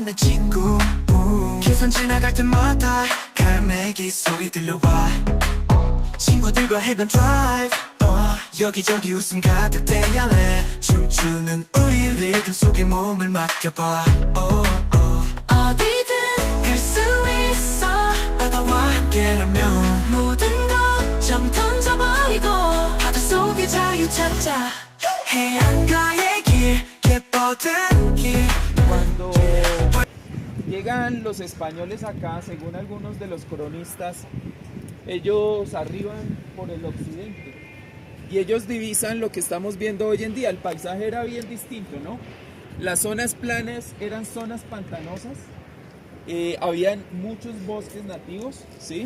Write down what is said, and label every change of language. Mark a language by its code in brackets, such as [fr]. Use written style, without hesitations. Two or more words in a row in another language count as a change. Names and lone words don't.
[ko] 내 친구 기선 지나갈 때마다 갈매기 소리 들려와 친구들과 해변 드라이브 여기저기 웃음 가득 대할래 춤추는 우리 리듬 속에 몸을 맡겨봐 어디든 갈 수 있어 바다와 함께라면 모든 것 좀 던져봐 버리고 바닷속에 자유 찾자 해안가의 길 예뻐든 길 [es] Cuando llegan los españoles acá, según algunos de los cronistas, ellos arriban por el occidente y ellos divisan lo que estamos viendo hoy en día. El paisaje era bien distinto, ¿no? Las zonas planas eran zonas pantanosas, habían muchos bosques nativos, ¿sí?